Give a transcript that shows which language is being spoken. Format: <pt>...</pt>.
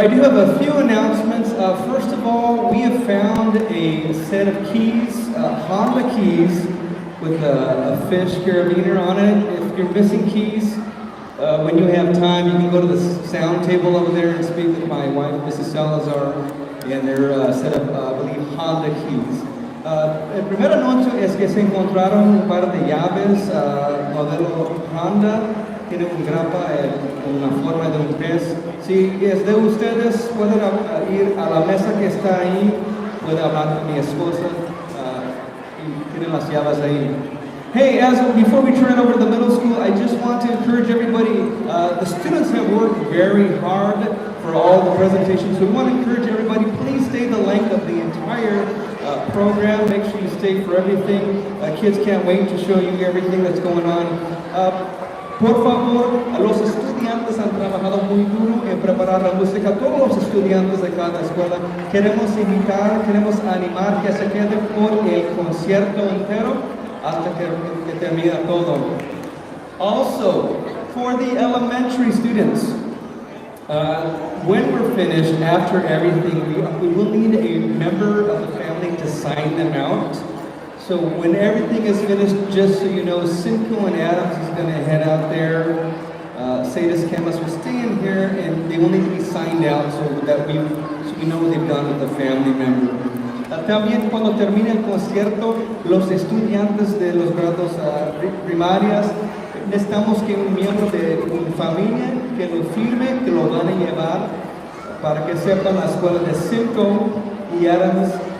<en>I do have a few announcements. First of all, we have found a set of keys, Honda keys, with a fish carabiner on it. If you're missing keys, when you have time, you can go to the sound table over there and speak with my wife, Mrs. Salazar, and they're set up, I believe, Honda keys.</en> <es>El primer anuncio es que se encontraron un par de llaves, modelo Honda, tiene un grapa en la forma de un pez. Si es de ustedes, pueden ir a la mesa que está ahí, puede hablar con mi esposa, y tienen las llaves ahí.</es> <en>Hey, before we turn it over to the middle school, I just want to encourage everybody, the students have worked very hard for all the presentations, so we want to encourage everybody, please stay the length of the entire program. Make sure you stay for everything. Kids can't wait to show you everything that's going on.</en> <es>Por favor, los estudiantes han trabajado muy duro en preparar la música. Todos los estudiantes de cada escuela queremos animar que se queden por el concierto entero hasta que termina todo.</es> <en>Also, for the elementary students, when we're finished, after everything, we will need a member of the family to sign them out. So when everything is finished, just so you know, Simcoe and Adams is going to head out there. Sadis Campus will stay in here, and they will need to be signed out so we know what they've done with the family member.</en> <es>También cuando termine el concierto, los estudiantes de los grados primarias, necesitamos que un miembro de mi familia que lo firme, que lo van a llevar para que sepan la escuela de Simcoe y Adams.</es>